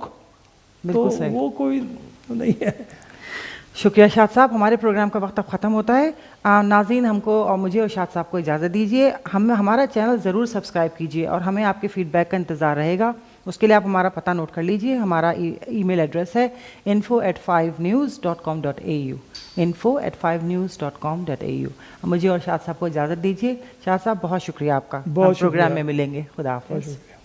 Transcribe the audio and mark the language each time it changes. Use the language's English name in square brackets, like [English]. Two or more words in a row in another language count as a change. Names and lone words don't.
[Urdu] تو وہ کوئی نہیں ہے. شکریہ شاد صاحب. ہمارے پروگرام کا وقت اب ختم ہوتا ہے. ناظرین، ہم کو اور مجھے اور شاد صاحب کو اجازت دیجیے. ہمارا چینل ضرور سبسکرائب کیجیے اور ہمیں آپ کے فیڈ بیک کا انتظار رہے گا. اس کے لیے آپ ہمارا پتہ نوٹ کر لیجیے. ہمارا [English] email address [Urdu] ہے info@5news.com.au info@5news.com.au. مجھے اور شاد صاحب کو اجازت دیجیے. شاد صاحب بہت شکریہ آپ کا. پروگرام میں ملیں گے. خدا حافظ.